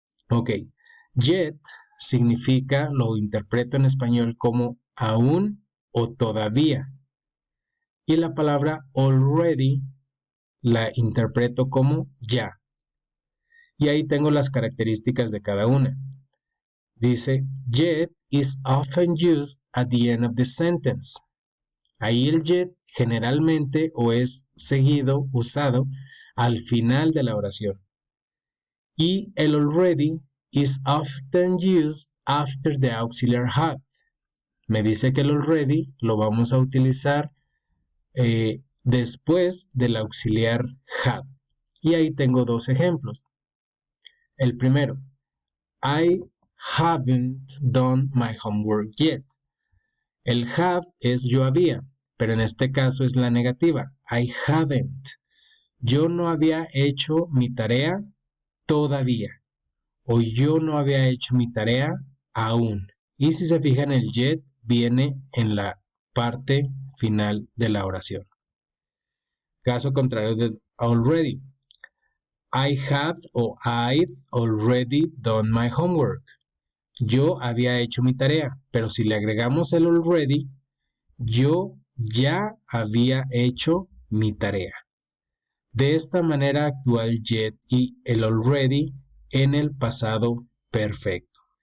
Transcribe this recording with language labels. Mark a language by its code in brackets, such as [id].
[es] Ok, yet significa, lo interpreto en español como aún o todavía. Y la palabra already la interpreto como ya. Y ahí tengo las características de cada una. Dice, [en] yet is often used at the end of the sentence. [es] Ahí el yet generalmente o es seguido, usado al final de la oración. Y el [en] already is often used after the auxiliar had. [es] Me dice que el already lo vamos a utilizar después del auxiliar had. Y ahí tengo dos ejemplos. El primero, [en] I haven't done my homework yet. [es] El have es yo había, pero en este caso es la negativa. [en] I haven't. [es] Yo no había hecho mi tarea todavía. O yo no había hecho mi tarea aún. Y si se fijan, el yet viene en la parte final de la oración. Caso contrario de already. [en] I had o I'd already done my homework. [es] Yo había hecho mi tarea, pero si le agregamos el already, yo ya había hecho mi tarea. De esta manera actúa el yet y el already en el pasado perfecto.